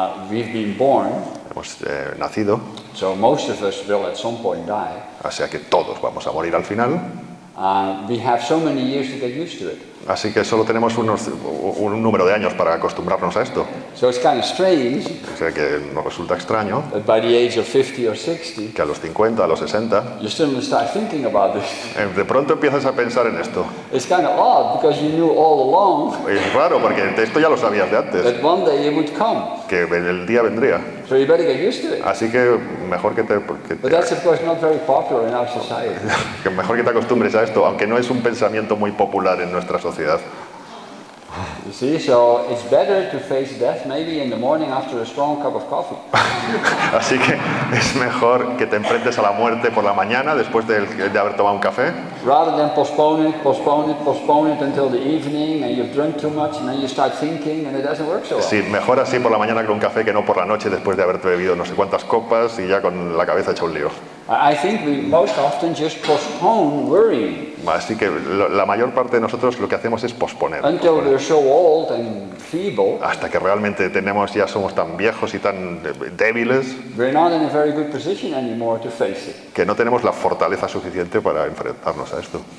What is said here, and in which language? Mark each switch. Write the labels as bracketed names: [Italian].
[English] We've been born. [Spanish] Hemos nacido. [English] So most of us will at some point die. [Spanish] O sea que todos vamos a morir al final. [English] We have so many years to get used to it. [Spanish] Así que solo tenemos un número de años para acostumbrarnos a esto. [English] So it's kind of strange. [Spanish] O sea que nos resulta extraño. [English] That by the age of 50 or 60. [Spanish] Que a los 50, a los 60. [English] You still start thinking about this. [Spanish] De pronto empiezas a pensar en esto. [English] It's kind of odd because you knew all along. [Spanish] Es raro porque esto ya lo sabías de antes. [English] That one day it would come. [Spanish] Que el día vendría. [English] So you better get used to it. [Spanish] Así que mejor que te [English] But that's of course not very popular in our society. [Spanish] Que mejor que te acostumbres a esto, aunque no es un pensamiento muy popular en nuestra sociedad. [English] You see, so it's better to face death maybe in the morning after a strong cup of coffee. [Spanish] Así que es mejor que te enfrentes a la muerte por la mañana después de haber tomado un café. [English] Rather than postpone it until the evening and you've drunk too much and then you start thinking and it doesn't work so well. [Spanish] Sí, mejor así por la mañana que un café que no por la noche después de haberte bebido no sé cuántas copas y ya con la cabeza hecha un lío. [English] I think we most often just postpone worrying. [Spanish] Así que la mayor parte de nosotros lo que hacemos es posponer. [English] Until we're so old and feeble. [Spanish] Hasta que realmente ya somos tan viejos y tan débiles. [English] We're not in a very good position anymore to face it. [Spanish] Que no tenemos la fortaleza suficiente para enfrentarnos a esto.